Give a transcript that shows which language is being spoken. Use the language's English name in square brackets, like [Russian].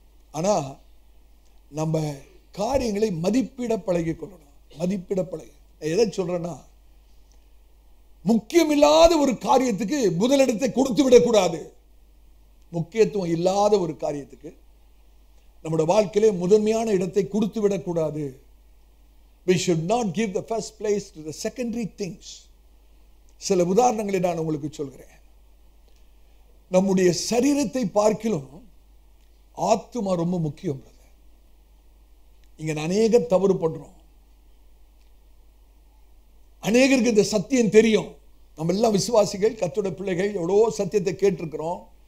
[Tamil] ஆனா நம்ம காரியங்களை மதிப்பிட பழகிக் கொள்ளணும். மதிப்பிட பழகி எதை சொல்றேன்னா, முக்கியமில்லாத ஒரு காரியத்துக்கு முதலிடத்தை கொடுத்து விடக்கூடாது. முக்கியத்துவம் இல்லாத ஒரு காரியத்துக்கு நம்முடைய வாழ்க்கையிலே முதன்மையான இடத்தை கொடுத்து விடக்கூடாது. [English] We should not give the first place to the secondary things. [Tamil] சில உதாரணங்களை நான் உங்களுக்கு சொல்கிறேன். நம்முடைய சரீரத்தை பார்க்கிலும் ஆத்துமா ரொம்ப முக்கியம். இங்க அநேக தவறு பண்றோம். அநேகருக்கு இந்த சத்தியம் தெரியும். நம்ம எல்லாம் விசுவாசிகள், கர்த்தருடைய பிள்ளைகள், எவ்வளவோ சத்தியத்தை கேட்டிருக்கிறோம்.